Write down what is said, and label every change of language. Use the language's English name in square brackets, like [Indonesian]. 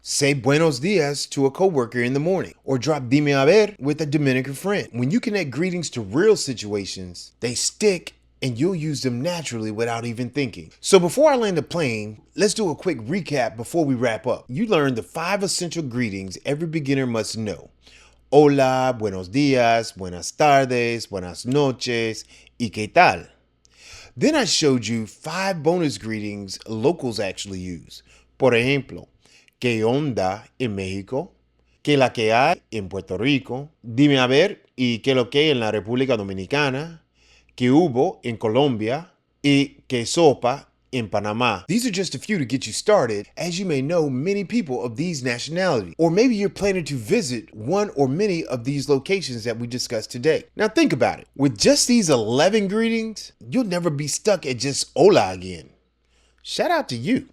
[English] Say buenos días to a coworker in the morning, or drop [Spanish] dime a ver [English] with a Dominican friend. When you connect greetings to real situations, they stick and you'll use them naturally without even thinking. So before I land the plane, let's do a quick recap before we wrap up. You learned the 5 essential greetings every beginner must know. [Spanish] Hola, buenos días, buenas tardes, buenas noches, y qué tal. Then I showed you 5 bonus greetings locals actually use. Por ejemplo, ¿qué onda en México? ¿Qué la que hay en Puerto Rico? Dime a ver, ¿y qué lo que hay en la República Dominicana? Que hubo en Colombia, y que sopa [English] in Panama. These are just a few to get you started, as you may know many people of these nationalities, or maybe you're planning to visit one or many of these locations that we discussed today. Now think about it. With just these 11 greetings, you'll never be stuck at just hola again. Shout out to you.